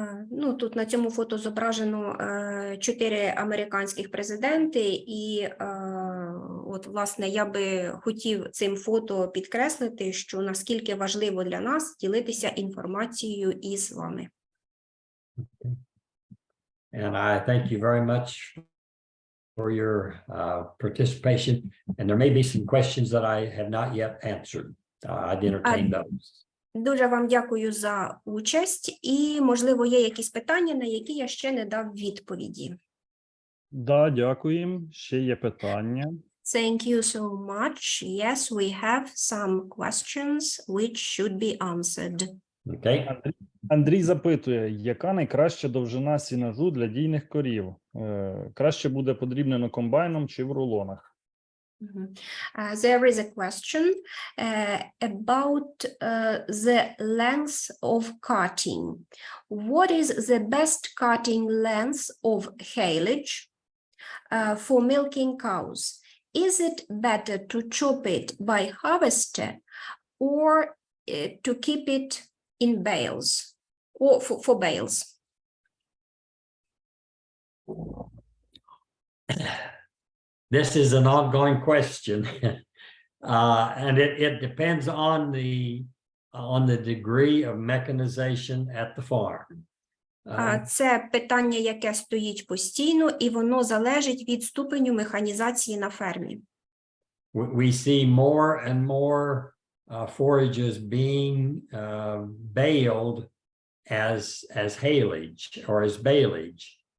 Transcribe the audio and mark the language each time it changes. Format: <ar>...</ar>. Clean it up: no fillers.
<uk>Ну, тут на цьому фото зображено 4 американських президенти, і от, власне, я би хотів цим фото підкреслити, що наскільки важливо для нас ділитися інформацією із вами.</uk> <en>And I thank you very much for your participation. And there may be some questions that I have not yet answered. I'd entertain those.</en> <uk>Дуже вам дякую за участь, і, можливо, є якісь питання, на які я ще не дав відповіді. Да, дякуємо. Ще є питання.</uk> <en>Thank you so much. Yes, we have some questions which should be answered. Okay.</en> <uk>Андрій запитує, яка найкраща довжина сінажу для дійних корів? Краще буде подрібнено комбайном чи в рулонах?</uk> <en>There is a question about the length of cutting. What is the best cutting length of haylage for milking cows? Is it better to chop it by harvester or to keep it in bales or for bales? This is an ongoing question, and it depends on the degree of mechanization at the farm.</en> <uk>Це питання, яке стоїть постійно, і воно залежить від ступеню механізації на фермі.</uk> <en>We see more and more forages being baled as haylage or as baleage.</en>